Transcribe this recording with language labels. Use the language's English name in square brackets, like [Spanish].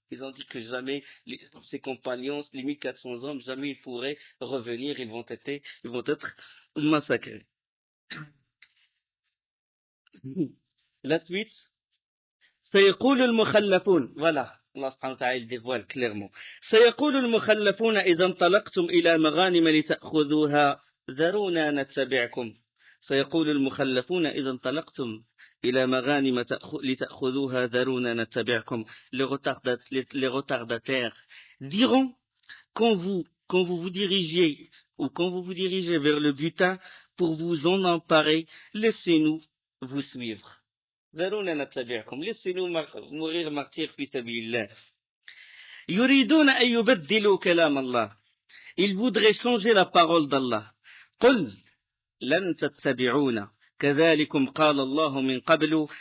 [French] Ils ont dit que jamais ses compagnons, les 1400 hommes, jamais ils pourraient revenir, ils vont être massacrés. La suite. [Arabic] سيقول المخلفون [French] voilà Allah subhanahu wa ta'ala dévoile clairement [Arabic] سيقول المخلفون إذا انطلقتم إلى مغانم لتأخذوها ذرونا نتبعكم سيقول المخلفون إذا انطلقتم إلى مغانم لتأخذوها ذرونا نتبعكم. [French] Les retardataires diront quand vous vous dirigez vers le butin pour vous en emparer, laissez-nous vous suivre. [Arabic] ذرونا نتبعكم. [French] Laissez-nous mourir martyrs [Arabic] في سبيل الله. يريدون أن يبدلوا كلام الله. [French] Ils voudraient changer la parole d'Allah. [Arabic] قل لن تتبعونا كذلكم قال الله من قبل.